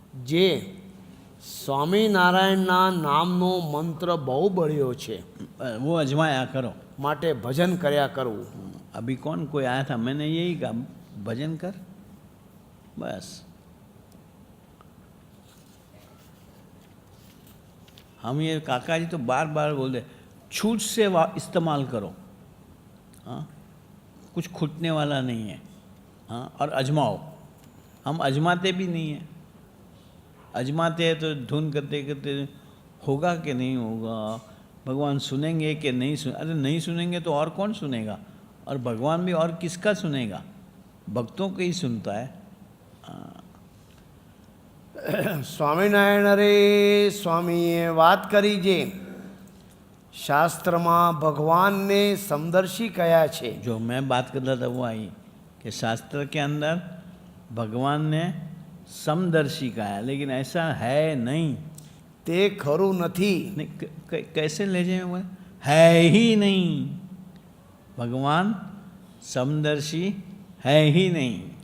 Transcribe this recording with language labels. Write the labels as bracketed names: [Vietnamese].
[Gujarati] જે સ્વામિનારાયણના નામનો મંત્ર બહુ બળ્યો છે, [Hindi] वो अजमाया करो। [Gujarati] માટે ભજન કર્યા કરવું. [Hindi] अभी कौन कोई आया था, मैंने यही कहा भजन कर। बस। हम ये काका जी तो बार बार बोल रहे छूट से इस्तेमाल करो, हाँ, कुछ खुटने वाला नहीं है, हाँ, और आजमाओ। हम आजमाते भी नहीं हैं, आजमाते हैं तो धुन करते करते होगा कि नहीं होगा, भगवान सुनेंगे कि नहीं सुन, अरे नहीं सुनेंगे तो और कौन सुनेगा, और भगवान भी और किसका सुनेगा, भक्तों को ही सुनता है। [Gujarati] સ્વામિનારાયણ અરે સ્વામીએ વાત કરી જે શાસ્ત્રમાં ભગવાનને સમદર્શી કયા છે। [Hindi] जो मैं बात कर रहा था वो आई कि शास्त्र के अंदर भगवान ने समदर्शी कहा है, लेकिन ऐसा है नहीं। [Gujarati] તે ખરું નથી। [Hindi] नहीं कैसे ले जाए, है ही नहीं, भगवान समदर्शी है ही नहीं।